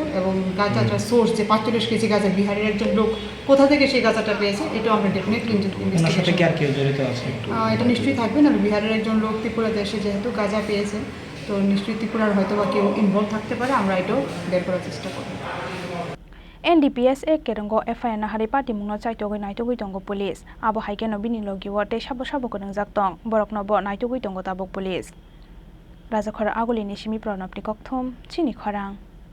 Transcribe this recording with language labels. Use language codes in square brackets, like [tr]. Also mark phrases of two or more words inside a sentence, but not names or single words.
[bn] এবং গাঁজাটার সোর্স যে 45 কেজি গাঁজা বিহারের একজন লোক কোথা থেকে সেই গাঁজাটা পেয়েছে এটাও আমরা [en] definitely investigation. [bn] এটা নিশ্চয়ই থাকবে না, বিহারের একজন লোক ত্রিপুরাতে এসে যেহেতু গাঁজা পেয়েছে তো নিশ্চয়ই ত্রিপুরার হয়তো বা কেউ ইনভলভ থাকতে পারে, আমরা এটাও বের করার চেষ্টা করব। [trp] NDPS Kerongo FIR na hari Party Mungno chaitogoi naitogoi tongo police abo haikeno bini logi wote sabo konang jaktong borokno bo naitogoi tongo tabok police Rajakhora aguli ni simi pranapni kokthom Chini Khorang